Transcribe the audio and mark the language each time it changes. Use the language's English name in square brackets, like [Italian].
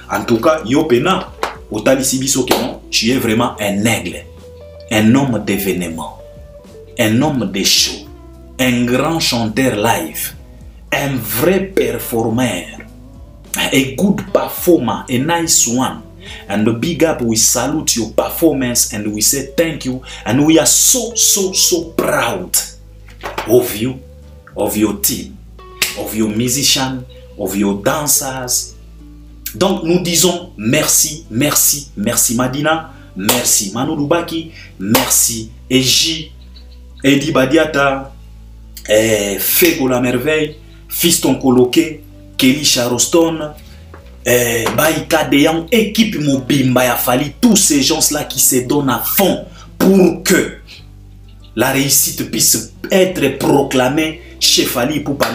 [French] En tout cas [Lingala] yo pena otali biso [French] que non, tu es vraiment un aigle, un homme d'événement, un homme de show, un grand chanteur live, un vrai performeur, [English] a good performer, a nice one. And the big up, we salute your performance and we say thank you and we are so proud. of your team, of your musicians, of your dancers. [French] Donc nous disons merci, merci, merci Madina, merci Manu Lubaki, merci Eji, Edi Badiata, Fego la merveille, Fiston Koloke, Kelly Charoston, Baïka Deyang, équipe Mobimba ya Fali, tous ces gens-là qui se donnent à fond pour que la réussite puisse être proclamée chez Fali Ipupa.